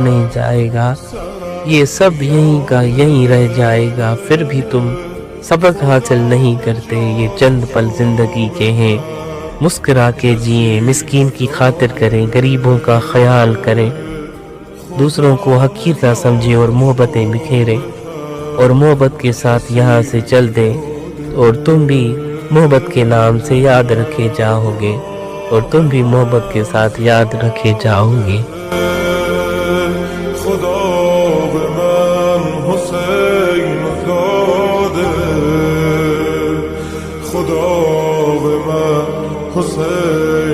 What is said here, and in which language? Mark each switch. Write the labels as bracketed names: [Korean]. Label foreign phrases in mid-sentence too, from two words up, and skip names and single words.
[Urdu] نہیں جائے گا، یہ سب یہیں کا یہیں رہ جائے گا، پھر بھی تم سبق حاصل نہیں کرتے، یہ چند پل زندگی کے ہیں، مسکرا کے جئیں، مسکین کی خاطر کریں، غریبوں کا خیال کریں، دوسروں کو حقیر نہ سمجھیں اور محبتیں بکھیریں، اور محبت کے ساتھ یہاں سے چل دیں، اور تم بھی محبت کے نام سے یاد رکھے جاؤ گے، اور تم بھی محبت کے ساتھ یاد رکھے جاؤ گے۔ [Persian] خدا به من حسین داده، خدا به من حسین